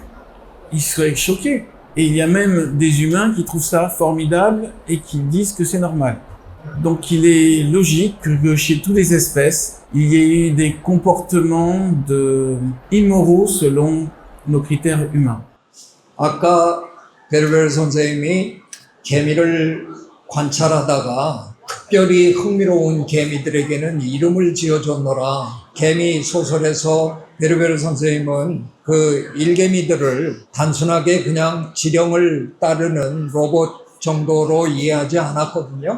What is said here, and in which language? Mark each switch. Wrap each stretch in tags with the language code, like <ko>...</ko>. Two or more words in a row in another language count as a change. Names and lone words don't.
<fr>Ils seraient choqués. Et il y a même des humains qui trouvent ça formidable et qui disent que c'est normal. Donc il est logique que chez toutes les espèces, il y ait eu des comportements immoraux selon nos critères humains.</fr> <ko>아까 베르베르 선생님이 개미를 관찰하다가 특별히 흥미로운 개미들에게는 이름을 지어줬노라. 개미 소설에서 베르베르 선생님은 그 일개미들을 단순하게 그냥 지령을 따르는 로봇 정도로 이해하지 않았거든요.</ko>